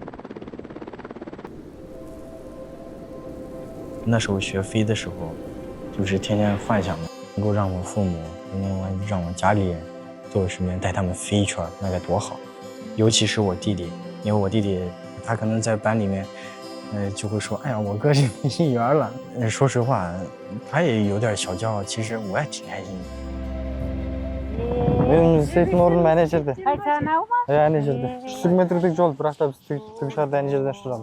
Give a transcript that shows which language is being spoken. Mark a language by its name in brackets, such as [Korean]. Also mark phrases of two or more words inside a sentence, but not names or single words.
[Chinese] 那时候学飞的时候，就是天天幻想能够让我父母，让我家里人在我身边带他们飞一圈，那该多好。尤其是我弟弟，因为我弟弟他可能在班里面，就会说，哎呀，我哥是飞行员了。说实话，他也有点小骄傲，其实我也挺开心的。 [Kazakh] Мен істейтін орным ана жерде. Ана жерде. 300 метрлік жол, бірақ та біз тікұшақта ана жерден ұшырамыз.